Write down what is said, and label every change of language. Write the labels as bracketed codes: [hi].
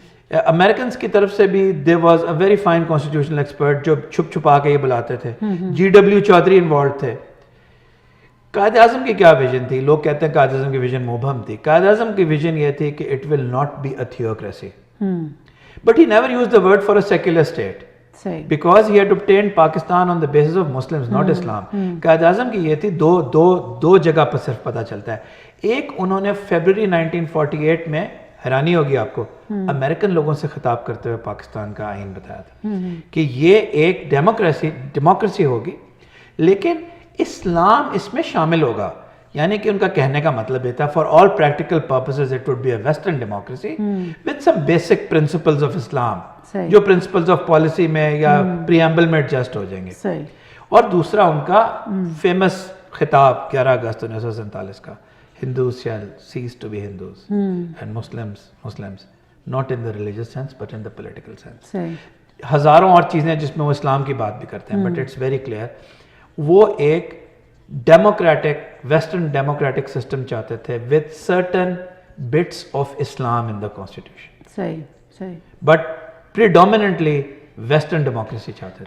[ur] Americans کی طرف سے بھی [en] there was a very fine constitutional expert [ur] جو چھپ چھپا کے یہ بلاتے تھے. GW چودھری انوالوڈ تھے. قائد اعظم کی کیا ویژن تھی؟ لوگ کہتے ہیں قائد اعظم کی ویژن مبہم تھی. قائد اعظم کی ویژن یہ تھی کہ [en] it will not be a theocracy. But he never used the word for a secular state. Because he had obtained Pakistan on the basis of Muslims, not Islam. [ur] Quaid Azam کی یہ تھی, دو جگہ پر صرف پتہ چلتا ہے. ایک, انہوں نے فیبروری 1948 میں, حیرانی ہوگی آپ کو, امریکن لوگوں سے خطاب کرتے ہوئے پاکستان کا آئین بتایا تھا کہ یہ ایک ڈیموکریسی ہوگی, لیکن اسلام اس میں شامل ہوگا. یعنی کہ ان کا کہنے کا مطلب یہ تھا, [en] for all practical purposes it would be a western democracy with some basic principles of Islam, [ur] جو پرنسپلز آف پالیسی میں یا پریامبل میں ایڈجسٹ ہو جائیں گے. اور دوسرا ان کا فیمس خطاب 11 اگست 1947 کا, [en] Hindus shall cease to be Hindus and Muslims not in the religious sense but in the political sense. [ur] ہزاروں اور چیزیں جس میں وہ اسلام کی بات بھی کرتے ہیں, [en] but it's very clear [ur] وہ ایک ڈیموکریٹک ویسٹرن ڈیموکریٹک سسٹم چاہتے تھے [en] with certain bits of Islam in the constitution. [ur] صحیح. [en] But predominantly [ur] ویسٹرن ڈیموکریسی چاہتے تھے.